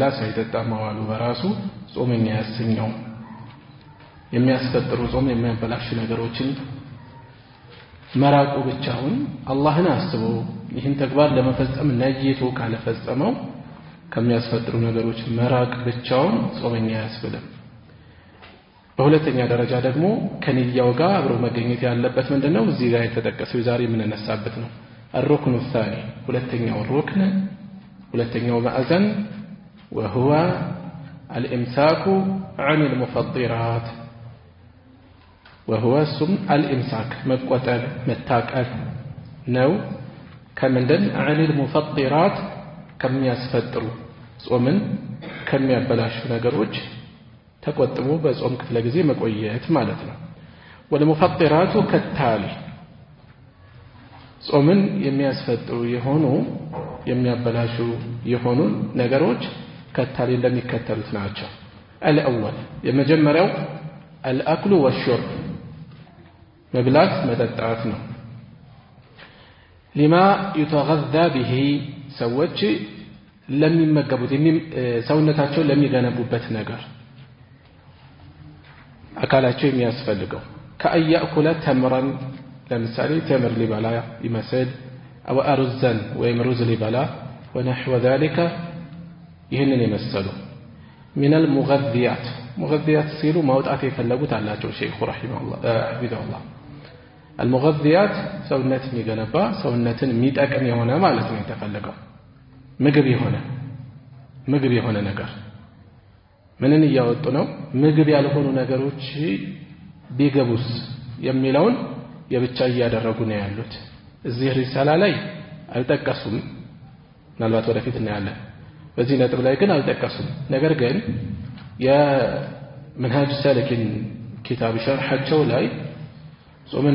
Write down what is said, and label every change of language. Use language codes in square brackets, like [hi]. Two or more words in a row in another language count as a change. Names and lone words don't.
[am] ሳይጠጣ መዋሉ በራሱ ጾመኛ ያሰኘው። የሚያስፈጥሩ ጾም የሚያበላሹ ነገሮችን መራቁ ብቻውን አላህን አስቦ ይህን ተግባር ለመፈጸም ነይቶ ካለፈጸመው ከሚያስፈጥሩ ነገሮች መራቅ ብቻውን ጾመኛ ያስብልም። በሁለተኛ ደረጃ ደግሞ ከንያው ጋር አብሮ መገኘት ያለበት ምንድነው? እዚህ ጋር የተጠቀሰው ዛሬ የምንነሳበት ነው። [ar] الركن الثاني [am] ሁለተኛው ሩክን፣ ሁለተኛው ማዕዘን [ar] وهو الامساك عن المفطرات وهو سم الامساك [am] መቆጠብ መታቀብ ነው። ከምንድን? [ar] عن المفطرات [am] ከሚያስፈጥሩ ጾምን ከሚያበላሹ ነገሮች ተቆጥቦ በጾም ክፍለ ጊዜ መቆየት ማለት ነው። [ar] والمفطرات كالتالي [am] ጾምን የሚያስፈጥሩ የሆኑ የሚያበላሹ የሆኑ ነገሮች ከታሊ እንደሚከተሉት ናቸው። الأول የመጀመሪያው [ar] الأكل والشرب [am] መብላት መጠጣት ነው። [ar] لما يتغذى به [am] ሰዎች ለሚመገቡት ሰውነታቸው ለሚገነቡበት ነገር አካላቸው የሚያስፈልገው ከአያኩለ ተምረን ለምሳሌ ተምር ሊበላ ይመስል [ar] أو أرزاً [am] ወይም ሩዝ ሊበላ [ar] ونحو ذلك [am] ይህንን የመሰሉ [ar] من المغذيات مغذيات [am] ሲሉ ማውጣት የፈለጉት አላቸው ሼኹ ረሂመሁላህ ሐፊዘሁላህ። المغذيات ሰውነት የሚገነባ ሰውነትን የሚጠቅም የሆነ ማለት ነው የተፈለገው። ምግብ የሆነ ነገር ምንን እያወጡ ነው? ምግብ ያልሆኑ ነገሮች ቢገቡስ የሚለውን የብቻ እያደረጉ ነው ያሉት። እዚህ ሪሳላ ላይ አልጠቀሱም፣ ምናልባት ወደፊት እናያለን። በዚህ ነጥብ ላይ ግን አልጠቀሱም። ነገር ግን የመንሃጅ ሳሊኪን ኪታብ ሸርሐቸው ላይ ጾምን